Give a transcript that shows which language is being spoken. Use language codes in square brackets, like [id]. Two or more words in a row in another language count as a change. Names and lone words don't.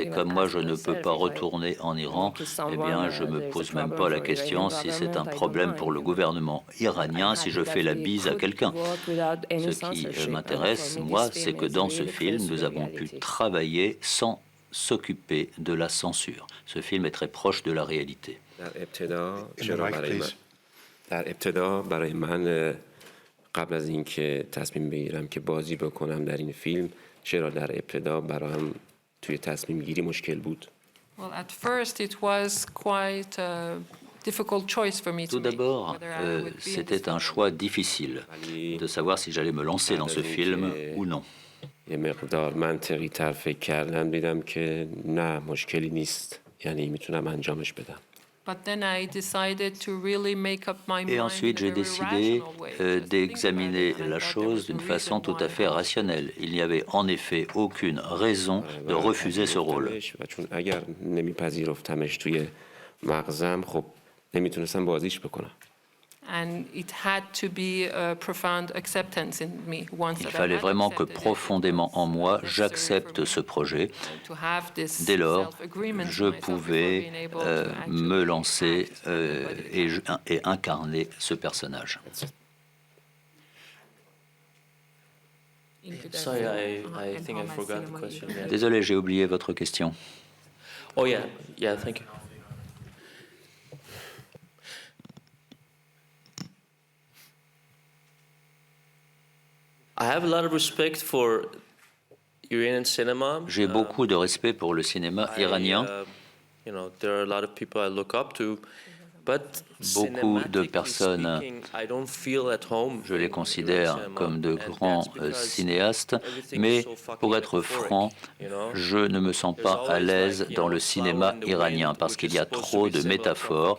[fr] Et comme moi, je ne peux pas retourner en Iran, eh bien, je ne me pose même pas la question si c'est un problème pour le gouvernement iranien si je fais la bise à quelqu'un. Ce qui m'intéresse, moi, c'est que dans ce film, nous avons pu travailler sans s'occuper de la censure. Ce film est très proche de la réalité. [fa] قبل از اینکه تصمیم بگیرم که بازی بکنم در این فیلم چرا در ابتدا برایم توی تصمیم گیری مشکل بود. [en] Well, at first it was quite a difficult choice for me to [fr] Tout d'abord, c'était un choix difficile de savoir si j'allais me lancer dans ce film ou non. [fa] یه مقدار منطقی تر فکر کردم دیدم که نه مشکلی نیست یعنی میتونم انجامش بدم. [fr] Et ensuite, j'ai décidé d'examiner la chose d'une façon tout à fait rationnelle. Il n'y avait en effet aucune raison de refuser ce rôle. [fa] اگر نمیپذیرفتمش توی مغزم خب نمیتونستم بازیش بکنم. [fr] Il fallait vraiment que profondément en moi, j'accepte ce projet. Dès lors, je pouvais me lancer et incarner ce personnage. [en] Sorry, I think I forgot the question. [fr] Désolé, j'ai oublié votre question. [en] Oh yeah, thank you. I have a lot of respect for Iranian cinema. [fr] J'ai beaucoup de respect pour le cinéma iranien. [en] There are a lot of people I look up to. [fr] Beaucoup de personnes, je les considère comme de grands cinéastes, mais pour être franc, je ne me sens pas à l'aise dans le cinéma iranien parce qu'il y a trop de métaphores.